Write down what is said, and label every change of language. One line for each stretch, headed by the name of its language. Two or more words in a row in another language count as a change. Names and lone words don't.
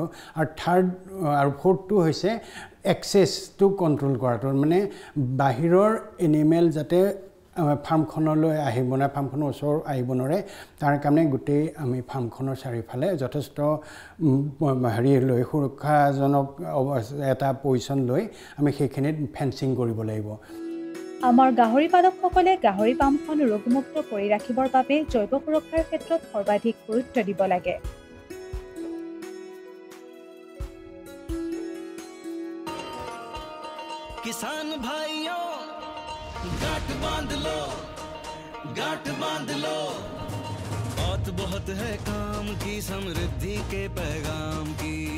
Assamese: আৰু ফ'ৰ্থটো হৈছে এক্সেছটো কণ্ট্ৰল কৰাটো, মানে বাহিৰৰ এনিমেল যাতে ফাৰ্মখনলৈ আহিব নোৱাৰে, ফাৰ্মখনৰ ওচৰ আহিব নোৱাৰে, তাৰ কাৰণে গোটেই আমি ফাৰ্মখনৰ চাৰিওফালে যথেষ্ট হেৰি লৈ সুৰক্ষাজনক এটা পজিশ্যন লৈ আমি সেইখিনিত ফেন্সিং কৰিব লাগিব। আমাৰ গাহৰি পালকসকলে গাহৰি পামখন ৰোগমুক্ত কৰি ৰাখিবৰ বাবে জৈৱ সুৰক্ষাৰ ক্ষেত্ৰত সৰ্বাধিক গুৰুত্ব দিব লাগে।
Hindi: किसान भाइयों गांठ बांध लो, बात बहुत है काम की, समृद्धि के पैगाम की।